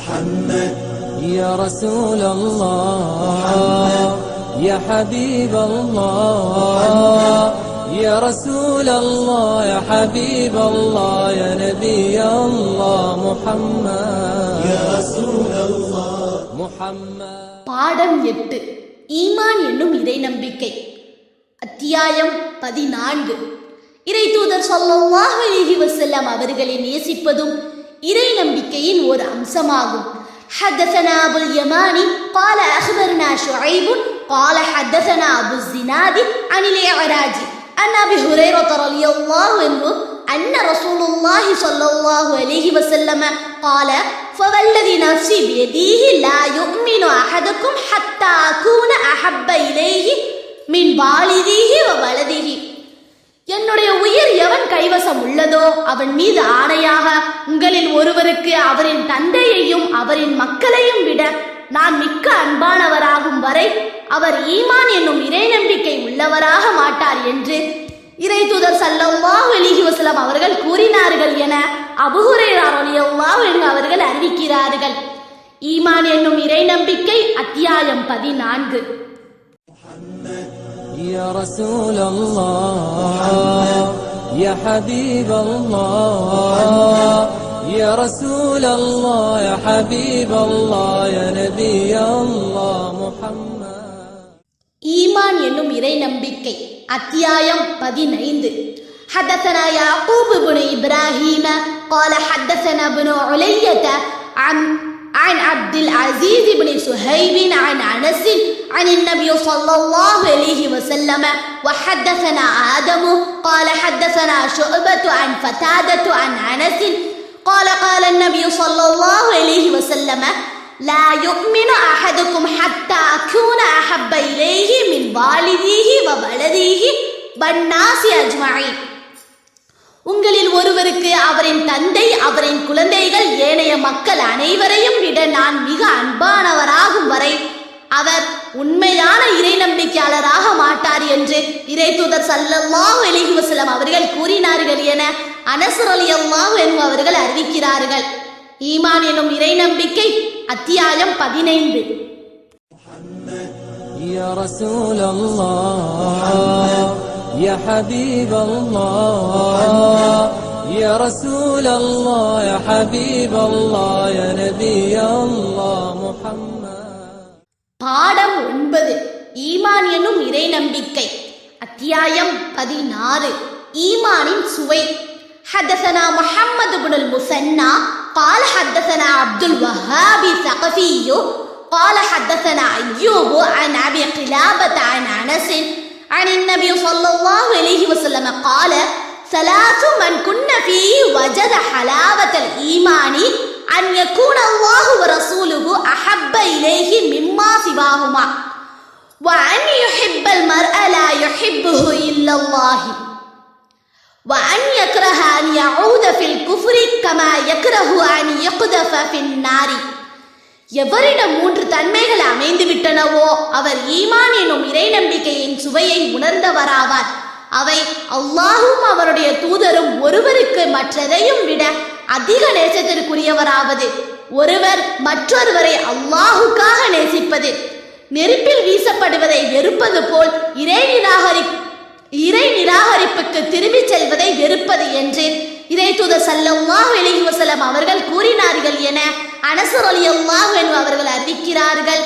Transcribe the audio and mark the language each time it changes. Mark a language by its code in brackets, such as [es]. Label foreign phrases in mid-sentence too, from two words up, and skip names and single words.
[ar] محمد يا رسول الله يا حبيب الله يا رسول الله يا حبيب الله يا نبي الله محمد يا رسول الله محمد. [ta] பாடம் 8 ஈமான் என்னும் இறை நம்பிக்கை. அத்தியாயம் 14. இறை தூதர் [ar] صلى الله عليه وسلم [ta] அவர்களை நேசிப்பதும் இறை நம்பிக்கையின் ஒரு அம்சமாகும். [ar] حدثنا أبو اليماني قال أخبرنا شعيب قال حدثنا أبو الزناد عن الإعراج عن أبي هريرة رضي الله عنه أن رسول الله صلى الله عليه وسلم قال فوالذي نفسي بيده لا يؤمن أحدكم حتى أكون أحب إليه من والده وولده. [ta] என்னுடைய உயிர் எவன் கைவசம் உள்ளதோ அவன் மீது ஆணையாக உங்களில் ஒருவருக்கு அவரின் தந்தையையும் அவரின் மக்களையும் விட நான் மிக்க அன்பானவராகும் வரை அவர் ஈமான் என்னும் இறை நம்பிக்கை உள்ளவராக மாட்டார் என்று இறை தூதர் [ar] صلى الله عليه وسلم [ta] அவர்கள் கூறினார்கள் என அபூ ஹுரைரா [ar] رضي الله عنه [ta] அவர்கள் அறிவிக்கிறார்கள். ஈமான் என்னும் இறை நம்பிக்கை அத்தியாயம் 14. [ar] يا رسول الله يا حبيب الله يا رسول الله يا حبيب الله يا نبي الله محمد. [ta] ஈமான் என்னும் இறை நம்பிக்கை அத்தியாயம் 15. [ar] حدثنا يعقوب بن إبراهيم قال حدثنا ابن علية عن عبد العزيز بن صهيب عن أنس عن النبي صلى الله عليه وسلم وحدثنا آدم قال حدثنا شعبة عن فتادة عن أنس قال قال النبي صلى الله عليه وسلم لا يؤمن أحدكم حتى أكون أحب إليه من والده وولده والناس أجمعين. [ta] உங்களில் ஒருவருக்கு அவரின் தந்தை அவரின் குழந்தைகள் ஏனைய மக்கள் அனைவரையும் விட நான் மிக அன்பானவராகும் வரை அவர் உண்மையான இறை நம்பிக்கையாளராக மாட்டார் என்று இறை தூதர் [ar] صلى الله عليه وسلم [ta] அவர்கள் கூறினார்கள் என அனஸ் [ar] رضي الله عنه [ta] அவர்கள் அறிவிக்கிறார்கள். ஈமான் எனும் இறை நம்பிக்கை அத்தியாயம் 15. [ar] يا رسول الله يا حبيب الله يا رسول الله يا حبيب الله يا نبي الله محمد. [ta] பாடம் 9 ஈமான் என்னும் இறை நம்பிக்கை அத்தியாயம் 16. ஈமானின் சுவை. [ar] حدثنا محمد بن المثنى قال حدثنا عبد الوهاب الثقفي قال حدثنا أيوب عن أبي قلابة عن أنس عن النبي صلى الله عليه وسلم قال ثلاث من كن فيه وجد حلاوة الإيمان أن يكون الله ورسوله أحب إليه مما سواهما وأن يحب المرء لا يحبه إلا الله وأن يكره أن يعود في الكفر كما يكره أن يقذف في النار. [ta] எவரிடம் 3 தன்மைகள் அமைந்து விட்டனவோ அவர் ஈமான் எனும் இறை நம்பிக்கையின் சுவையை உணர்ந்தவராவார். அவை அல்லாஹும் அவருடைய தூதரும் ஒருவருக்கு மற்றதையும் விட அதிக நேசத்திற்குரியவராவது ஒருவர் மற்றொருவரை அல்லாஹுக்காக நேசிப்பது, நெருப்பில் வீசப்படுவதை வெறுப்பது போல் இறை நிராகரிப்புக்கு திரும்பிச் செல்வதை வெறுப்பது என்று இறை தூதர் [ar] صلى الله عليه وسلم [ta] அவர்கள் கூறினார்கள் என அனஸ் [ar] رضي الله عنه [ta] அவர்கள் அறிவிக்கிறார்கள்.